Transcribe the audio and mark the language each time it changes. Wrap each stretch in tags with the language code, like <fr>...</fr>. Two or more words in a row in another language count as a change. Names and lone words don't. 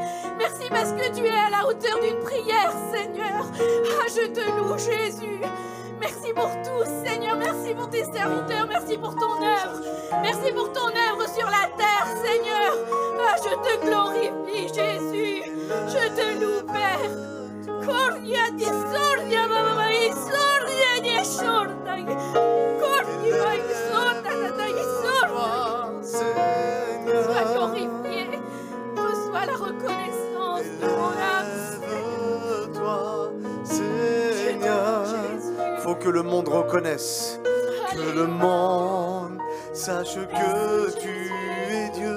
<fr>Merci parce que tu es à la hauteur d'une prière, Seigneur. Ah, je te loue, Jésus. Merci pour tout, Seigneur. Merci pour tes serviteurs. Merci pour ton œuvre. Merci pour ton œuvre sur la terre, Seigneur. Ah, je te glorifie, Jésus. Je te loue, Père. Cordia di sordia, mamma, sordia di sorda. Cordia di sorda, di sorda. Sois glorifié. Reçois la reconnaissance de mon âme. Élève-toi, Seigneur. Faut que le monde reconnaisse, que le monde sache que tu es Dieu.</fr>